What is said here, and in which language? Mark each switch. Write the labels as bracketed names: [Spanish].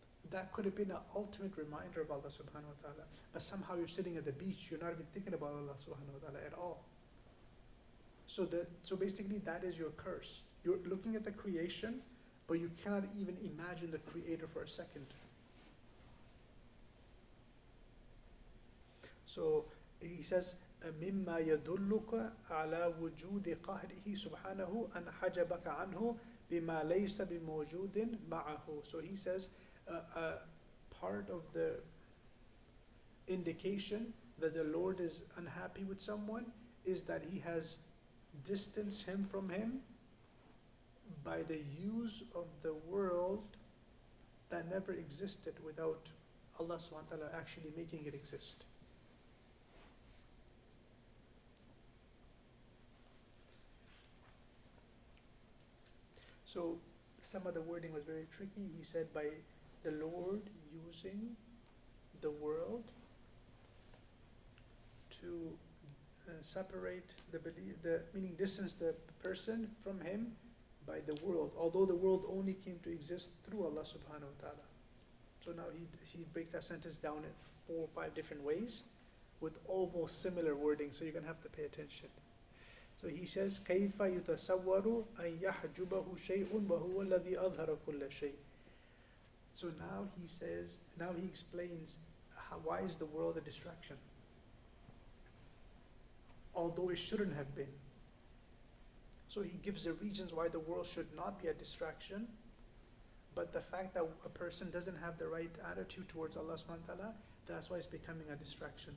[English] That could have been an ultimate reminder of Allah subhanahu wa ta'ala. But somehow you're sitting at the beach, you're not even thinking about Allah subhanahu wa ta'ala at all. So basically that is your curse. You're looking at the creation, but you cannot even imagine the creator for a second. So he says, [Arabic] مما يدلك على وجود قهره سبحانه أن حجبك عنه بما ليس بموجود معه. [English] So he says, part of the indication that the Lord is unhappy with someone is that he has distanced him from him by the use of the world that never existed without Allah subhanahu wa ta'ala actually making it exist. So some of the wording was very tricky. He said by the Lord using the world to separate meaning distance the person from him by the world, although the world only came to exist through Allah subhanahu wa ta'ala. So now he breaks that sentence down in 4 or 5 different ways with almost similar wording, so you're going to have to pay attention. So he says, [Arabic] كَيْفَ يُتَسَوَّرُ أَنْ يَحْجُبَهُ شَيْءٌ وَهُوَ الَّذِي أَظْهَرَ كُلَّ شَيْءٍ. [English] So now he explains why is the world a distraction? Although it shouldn't have been. So he gives the reasons why the world should not be a distraction, but the fact that a person doesn't have the right attitude towards Allah subhanahu wa ta'ala, that's why it's becoming a distraction.